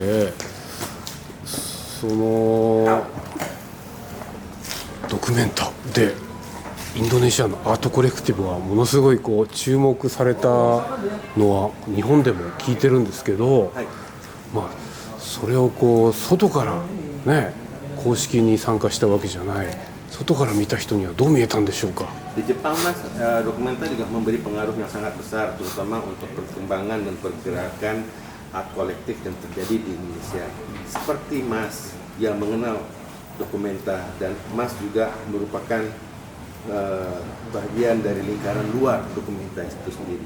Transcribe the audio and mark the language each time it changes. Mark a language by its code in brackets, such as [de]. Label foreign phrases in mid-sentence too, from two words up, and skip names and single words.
[ja] そのドキュメンタでインドネシアのアートコレクティブはものすごいこう注目されたのは日本でも聞いてるんですけど、まあそれをこう外からね公式に参加したわけじゃない外から見た人にはどう見えたんでしょうか。 [id] Di Jepang, Mas, dokumenter juga memberi pengaruh yang sangat besar, terutama untuk perkembangan dan pergerakan art kolektif yang terjadi di Indonesia. Seperti Mas yang mengenal dokumenter dan Mas juga merupakan bagian dari lingkaran luar dokumenter itu sendiri.